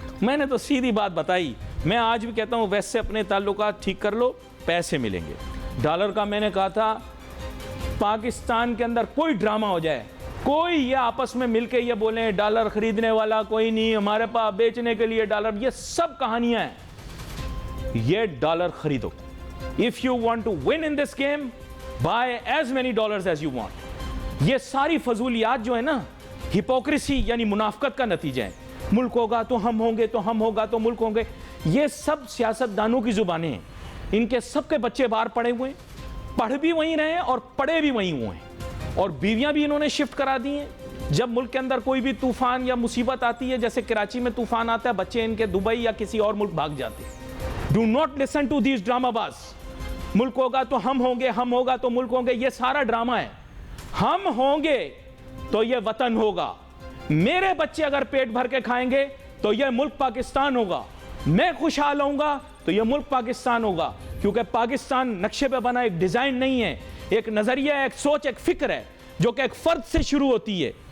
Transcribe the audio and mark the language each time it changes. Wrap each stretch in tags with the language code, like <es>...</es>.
<ur>میں نے تو سیدھی بات بتائی. میں آج بھی کہتا ہوں ویسے سے اپنے تعلقات ٹھیک کر لو, پیسے ملیں گے. ڈالر کا میں نے کہا تھا پاکستان کے اندر کوئی ڈرامہ ہو جائے, کوئی یہ آپس میں مل کے یہ بولیں ڈالر خریدنے والا کوئی نہیں, ہمارے پاس بیچنے کے لیے ڈالر, یہ سب کہانیاں ہیں. یہ dollar خریدو.</ur> <en>If you want to win in this game, buy as many dollars as you want.</en> <ur>یہ ساری فضولیات جو ہے نا, ہپوکریسی یعنی منافقت کا نتیجہ ہے. ملک ہوگا تو ہم ہوں گے, تو ہم ہوگا تو ملک ہوں گے. یہ سب سیاست دانوں کی زبانیں ہیں. ان کے سب کے بچے باہر پڑے ہوئے ہیں, پڑھ بھی وہیں رہے ہیں اور پڑے بھی وہیں ہوئے ہیں, اور بیویاں بھی انہوں نے شفٹ کرا دی ہیں. جب ملک کے اندر کوئی بھی طوفان یا مصیبت آتی ہے, جیسے کراچی میں طوفان آتا ہے, بچے ان کے دبئی یا کسی اور ملک بھاگ جاتے ہیں.</ur> <en>Do not listen to these drama باز.</en> <ur>ملک ہوگا تو ہم ہوں گے, ہم ہوگا تو ملک ہوں گے, یہ سارا ڈرامہ ہے. ہم ہوں گے تو یہ وطن ہوگا. میرے بچے اگر پیٹ بھر کے کھائیں گے تو یہ ملک پاکستان ہوگا. میں خوشحال ہوں گا تو یہ ملک پاکستان ہوگا, کیونکہ پاکستان نقشے پہ بنا ایک ڈیزائن نہیں ہے, ایک نظریہ ہے, ایک سوچ, ایک فکر ہے جو کہ ایک فرد سے شروع ہوتی ہے.</ur>